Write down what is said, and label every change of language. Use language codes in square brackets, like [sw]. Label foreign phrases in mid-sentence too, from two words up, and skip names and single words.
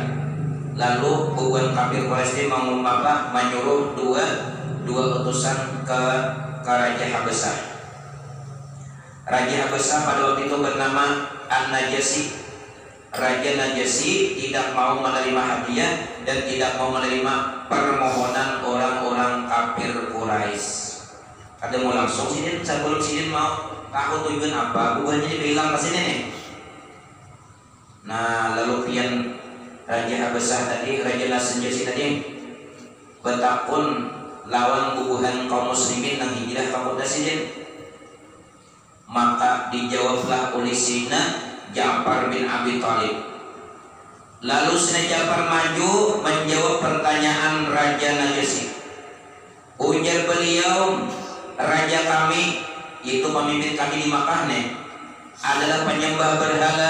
[id] Lalu bukan kafir Quraisy menyuruh dua utusan ke Raja Habasyah. Raja Habasyah pada waktu itu bernama An-Najasyi. Raja Najasyi tidak mau menerima hadiah dan tidak mau menerima permohonan orang-orang kafir Quraisy. [bjn] Ada mau langsung sidin, sebelum sidin mau tahu tujuan apa, bukannya bilang ke sini nih. Nah, lalu pian Raja Habasyah tadi, Raja Najasyi tadi betakun lawan bubuhan kaum muslimin nang hijrah ka kota sidin. [id] Maka dijawablah oleh Sayyidina Ja'far bin Abi Thalib. Lalu Sayyidina Ja'far maju menjawab pertanyaan Raja Najasyi. Ujar beliau, raja kami itu pemimpin kami di Makkah adalah penyembah berhala.